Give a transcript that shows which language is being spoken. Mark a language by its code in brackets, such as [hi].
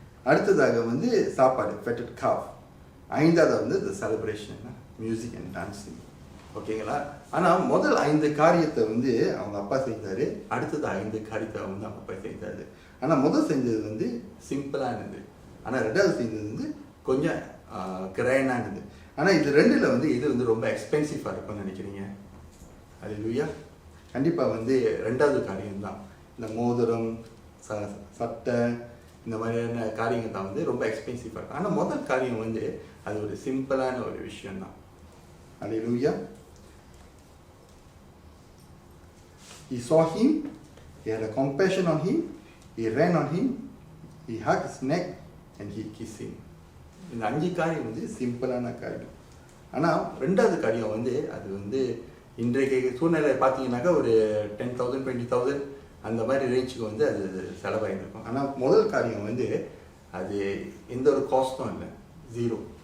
[ta] அடுத்ததாக வந்து சாப்பாடு, fatted calf. 5வது வந்து [en] the celebration, music and dancing. [ta] ஓகேங்களா? ஆனால் முதல் 5 காரியத்தை வந்து அவங்க அப்பா செய்தார். அடுத்தது 5 காரியத்தை வந்து அவங்க அப்பா செய்தார். ஆனால் முதல் செஞ்சது வந்து சிம்பிளானது. ஆனால் 2வது செஞ்சது வந்து கொஞ்சம் கிரைண்டானது. ஆனால் இது 2ல் வந்து இது வந்து ரொம்ப எக்ஸ்பென்சிவாக இருக்கும்னு நினைக்கிறீங்க? அல்லேலூயா. கண்டிப்பாக வந்து 2வது காரியம்தான். இந்த மோதிரம், சட்டை, இந்த மாதிரியான காரியங்கள் தான் வந்து ரொம்ப எக்ஸ்பென்சிவாக இருக்கும். ஆனால் முதல் காரியம் வந்து அது ஒரு சிம்பிளான ஒரு விஷயம்தான். அல்லேலூயா. [en] He saw him, he had a compassion on him, he ran on him, he hugged his neck and he kissed him. [ta] இந்த 5 காரியம் வந்து சிம்பிளான காரியம். ஆனால் 2வது காரியம் வந்து அது வந்து இன்றைக்கு சூழ்நிலை பார்த்தீங்கன்னாக்கா ஒரு 10,000 20,000 அந்த மாதிரி ரேஞ்சுக்கு வந்து அது செலவாகிருக்கும். ஆனால் முதல் காரியம் வந்து அது எந்த ஒரு காஸ்ட்டும் இல்லை, 0.